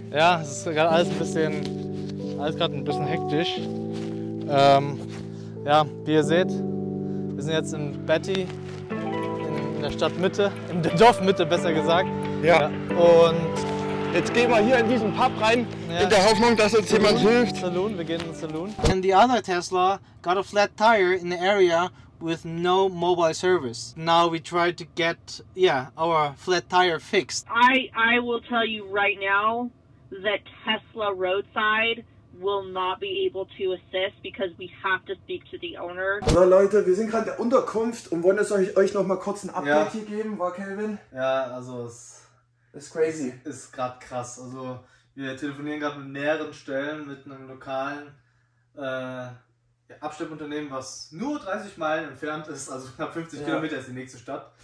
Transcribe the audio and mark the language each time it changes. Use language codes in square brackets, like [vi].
[de] Ja, es ist gerade alles gerade ein bisschen hektisch. Ja, wie ihr seht, wir sind jetzt in Betty, in der Stadtmitte, in der Dorfmitte besser gesagt. Ja. Und jetzt gehen wir hier in diesen Pub rein, in der Hoffnung, dass uns jemand hilft. Saloon, wir gehen in den Saloon. [en] And the other Tesla got a flat tire in the area with no mobile service. Now we try to get, our flat tire fixed. I will tell you right now that Tesla roadside will not be able to assist because we have to speak to the owner. [de] So Leute, wir sind gerade in der Unterkunft und wollen euch noch mal kurz ein Update hier geben, war Kelvin? Ja, also es ist crazy. Ist gerade krass. Also wir telefonieren gerade mit mehreren Stellen, mit einem lokalen Abschleppunternehmen, was nur 30 Meilen entfernt ist, also knapp 50 Kilometer ist die nächste Stadt.